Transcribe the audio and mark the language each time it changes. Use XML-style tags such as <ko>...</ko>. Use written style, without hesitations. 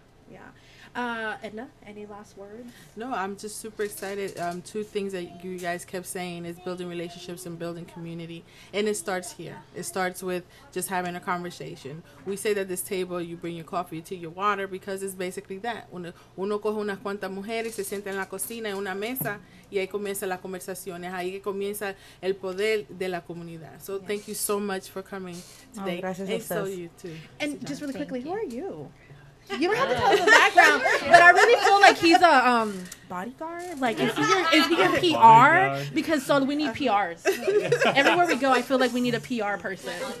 <en>Yeah. Edna, any last words? No, I'm just super excited. Two things that you guys kept saying is building relationships and building community. And it starts here. It starts with just having a conversation. We say that this table, you bring your coffee, your tea, your water, because it's basically that.</en> <es>Uno coge unas cuantas mujeres, se sienta en la cocina, en una mesa, y ahí comienza la conversación. Es ahí que comienza el poder de la comunidad.</es> <en>So thank you so much for coming today.</en> <es>Gracias a</es> <en>And so</en> <es>ustedes.</es> <en>you too. And just really quickly, who are you? You don't have to tell us the background, but I really feel like he's a Bodyguard? Like, is he your PR? Because so we need PRs. Everywhere we go, I feel like we need a PR person.</en>